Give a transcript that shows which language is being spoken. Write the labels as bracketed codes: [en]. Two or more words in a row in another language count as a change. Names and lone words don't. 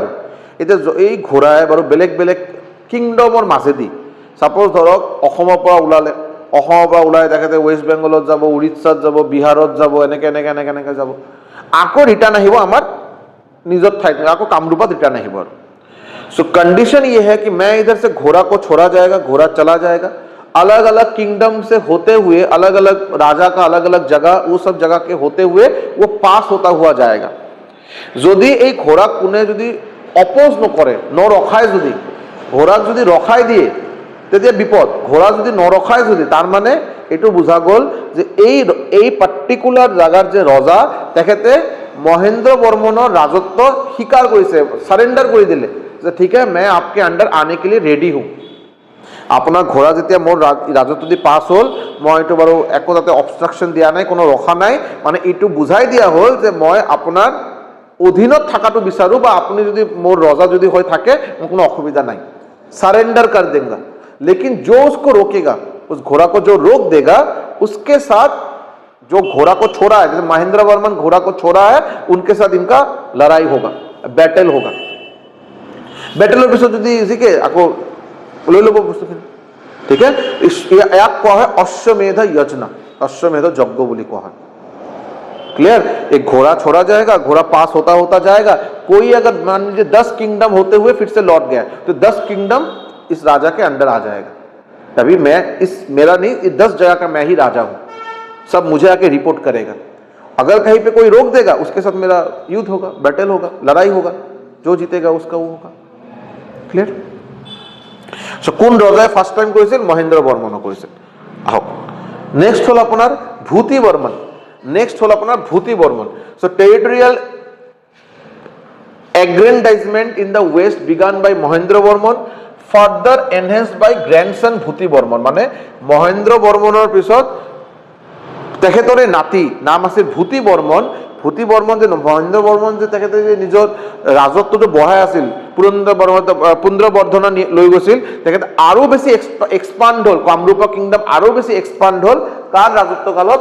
[as] আৰু এতিয়া এই ঘোঁৰাই বাৰু বেলেগ বেলেগ কিংডমৰ মাজেদি, ছাপ'জ ধৰক অসমৰ পৰা ওলাই তেখেতে ৱেষ্ট বেংগলত যাব, উৰিষ্যাত যাব, বিহাৰত যাব, এনেকৈ যাব, আকৌ ৰিটাৰ্ণ আহিব আমাৰ নিজৰ ঠাইত, আকৌ কামৰূপত ৰিটাर्न আহিব। [hi] और सो कंडीशन ये है कि मैं इधर से घोड़ा को छोड़ा जाएगा, घोड़ा चला जाएगा, अलग अलग किंगडम से होते हुए, अलग अलग राजा का अलग अलग जगह, वो सब जगह के होते हुए वो पास होता हुआ जाएगा। [as] যদি এই ঘোড়াক কোনে যদি অপোজ নকৰে, নৰখায়, যদি ঘোড়াক যদি ৰখাই দিয়ে তেতিয়া বিপদ। ঘোড়া যদি নৰখায়, যদি তাৰ মানে এইটো বুজা গ'ল যে এই পাৰ্টিকুলাৰ জাগাৰ যে ৰজা, তেখেতে মহেন্দ্ৰ বৰ্মনৰ ৰাজত্ব স্বীকাৰ কৰিছে, সাৰেণ্ডাৰ কৰি দিলে যে ঠিক আছে, মই [hi] आपके अंडर आने के लिए रेडी हूँ। [as] আপোনাৰ ঘোঁৰা যেতিয়া মোৰ ৰাজত্ব দি পাছ হ'ল, মই এইটো বাৰু একো তাতে অবষ্ট্ৰাকশ্যন দিয়া নাই, কোনো ৰখা নাই, মানে এইটো বুজাই দিয়া হ'ল যে মই আপোনাৰ অধীনত থকাটো বিচাৰোঁ, বা আপুনি যদি মোৰ ৰজা যদি হৈ থাকে মোৰ কোনো অসুবিধা নাই, [hi] सरेंडर कर देगा। लेकिन जो उसको रोकेगा, उस घोड़ा को जो रोक देगा, उसके साथ जो घोड़ा को छोड़ा है, जैसे महेंद्र वर्मन घोड़ा को छोड़ा है, उनके साथ इनका लड़ाई होगा, बैटल होगा। [as] बैटলৰ পিছত যদি ইজিকে আকৌ লৈ ল'ব বস্তুখিনি, ঠিক আছে। ইয়াক কোৱা হয় অশ্বমেধ যজ্ঞ, অশ্বমেধ যজ্ঞ বুলি কোৱা হয়। [hi] क्लियर? एक घोड़ा छोड़ा जाएगा, घोड़ा पास होता होता जाएगा, कोई अगर मान लीजिए 10 किंगडम होते हुए फिर से लौट गया, तो 10 किंगडम इस राजा के अंडर आ जाएगा। तभी मैं मेरा नहीं, 10 जगह का मैं ही राजा हूं, सब मुझे आके रिपोर्ट करेगा। अगर कहीं पे कोई रोक देगा, उसके साथ मेरा युद्ध होगा, बैटल होगा, लड़ाई होगा, जो जीतेगा उसका वो होगा। [en] clear? so [as] কোন ৰজাই [en] first time [as] কৰিছিল? মহেন্দ্ৰ বৰ্মনে কৰিছিল। আহক, নেক্সট হল আপোনাৰ ভূতি বৰ্মন। ভূতি বর্মন। [en] So territorial aggrandizement in the west began by Mahendra Bormon, further enhanced by grandson Bhuti Bormon। [as] মানে মহেন্দ্ৰ বৰ্মনৰ পিছত তেখেতৰে নাতি নাম আছিল ভূতি বৰ্মন। ভূতি বৰ্মন যে মহেন্দ্ৰ বৰ্মন যে তেখেতে যে নিজৰ ৰাজত্বটো বঢ়াই আছিল, পুন্দ্ৰবৰ্ধনা লৈ গৈছিল, তেখেতে আৰু বেছি এক্সপাণ্ড হ'ল, কামৰূপা কিংডম আৰু বেছি এক্সপাণ্ড হ'ল কাৰ ৰাজত্ব কালত?